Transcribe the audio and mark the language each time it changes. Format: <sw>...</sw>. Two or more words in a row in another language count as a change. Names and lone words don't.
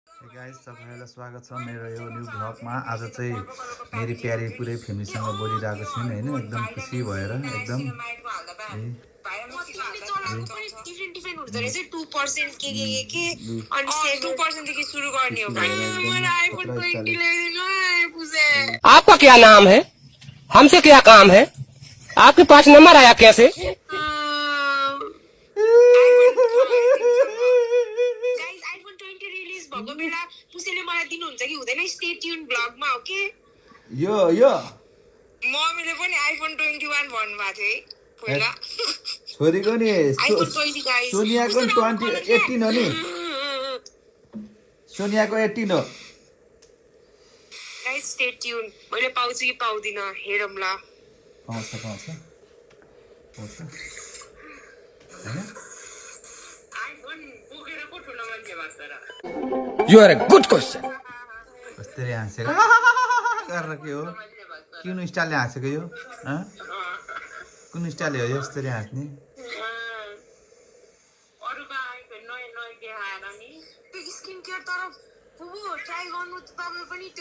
<ne>गाइस सबैलाई स्वागत छ मेरो यो</ne> <en>new vlogमा।</en> <ne>आज चाहिँ मेरी प्यारी पुरै फ्यामिलीसँग बोलिरहेको छिन् हैन, एकदम खुसी भएर एकदम</ne> <hi>आपका क्या नाम है? हमसे क्या काम है? आपके पास नंबर आया कैसे?</hi> <ne>यो मम्मीले पनि आइफोन 21 भन्नुभएको थियो है पहिला। छोरीको नि सोनियाको 18 हो नि, सोनियाको 18 हो। गाइस</ne> <en>stay tune.</en> <ne>मैले पाउँछु कि पाउँदिन हेरौँला। पाउँछ हैन। आइफोन बोकेर को ठुलो मान्छे भन्छ र?</ne> <en>You are a good question.</en> <ne>कस्तरी हाँसेको गरेर के हो, कुन स्टाइलले हाँसेको यो? कुन स्टाइल हो यस्तरी हाँस्ने? अरूको आइफोन नयाँ नयाँ देखाएर नि त्यो</ne> <en>skin care</en> <ne>तर ट्राई गर्नु त तपाईँ पनि त्यो</ne>